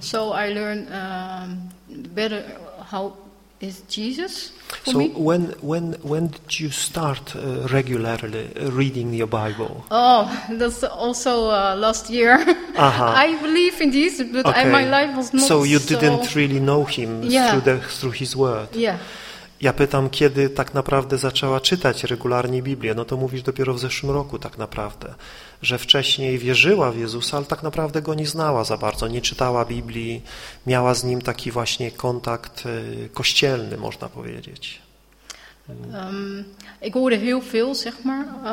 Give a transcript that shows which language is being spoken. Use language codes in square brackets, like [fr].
[en] So I learn better how is Jesus for so me. When did you start regularly reading your Bible? Oh, that's also last year. Uh-huh. I believe in Jesus, but my life was not so... you didn't really know him through his word. Yeah. [pl] Ja pytam, kiedy tak naprawdę zaczęła czytać regularnie Biblię. No to mówisz, dopiero w zeszłym roku tak naprawdę, że wcześniej wierzyła w Jezusa, ale tak naprawdę Go nie znała za bardzo, nie czytała Biblii, miała z Nim taki właśnie kontakt kościelny, można powiedzieć. [nl] Ik hoorde heel veel, zeg maar.